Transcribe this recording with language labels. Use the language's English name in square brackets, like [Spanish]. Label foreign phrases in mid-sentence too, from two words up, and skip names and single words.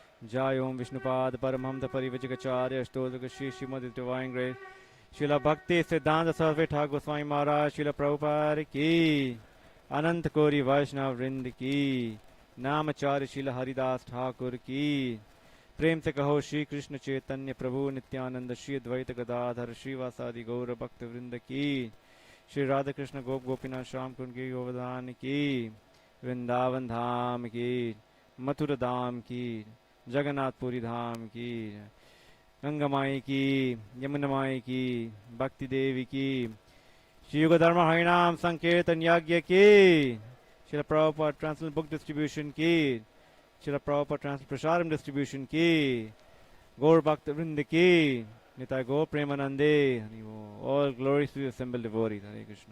[Hindi] Jai Om Vishnupad Paramhamsa Parivajikacharya Stodhaka Shri Srimad Divine Grace Srila Bhakti Siddhanta Saraswati Thakur Goswami Maharaj Srila Prabhupada की अनंत कोरी वैष्णव वृंद की Namacharya Srila हरिदास ठाकुर की प्रेम से कहो श्री कृष्ण चैतन्य प्रभु नित्यानंद श्री द्वैत गदाधर श्रीवासादि गौर भक्त वृंद की श्री राधा कृष्ण गोप गोपीनाथ श्याम कुंड की गोवर्धन की वृंदावन धाम की मथुरा धाम की जगन्नाथपुरी धाम की गंगा माई की यमुना माई की भक्ति देवी की श्री युग धर्म हरिनाम संकीर्तन यज्ञ की श्री प्रभुपाद [English] translate book distribution [Hindi] की श्रील प्रभुपाद ट्रांसलेट प्रसादम डिस्ट्रीब्यूशन की, गौर भक्त वृंदा की, निताई गौर प्रेमानंदे, [English] all glories to the assembled devotees, Hare Krishna.